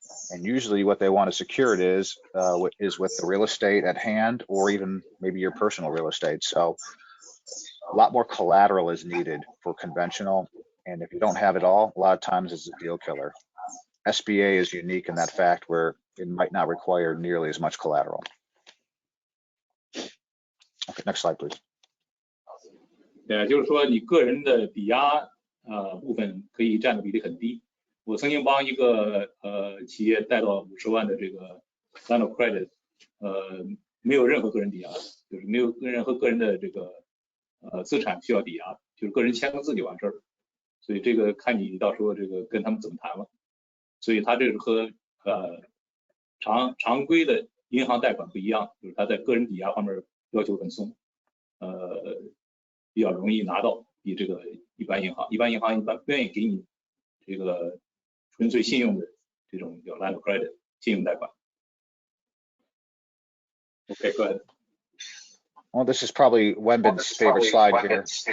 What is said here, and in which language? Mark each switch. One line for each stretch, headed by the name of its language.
English: And usually what they want to secure it is with the real estate at hand or even maybe your personal real estate. So a lot more collateral is needed for conventional. And if you don't have it all, a lot of times it's a deal killer. SBA is unique in that fact where it might not require nearly as much collateral. Okay, next slide, please.
Chinese: 对，就是说你个人的抵押部分可以占的比例很低。我曾经帮一个企业贷到50万的这个 line of credit， 没有任何个人抵押，就是没有任何个人的这个资产需要抵押，就是个人签个字就完事儿了。所以这个看你到时候这个跟他们怎么谈了。所以它这是和常规的银行贷款不一样，就是它在个人抵押方面要求很松，比较容易拿到，比这个一般银行一般不愿意给你这个纯粹信用的这种叫 line of credit 信用贷款。
English: Okay, go ahead. Well, this is probably Wenbin's favorite slide here.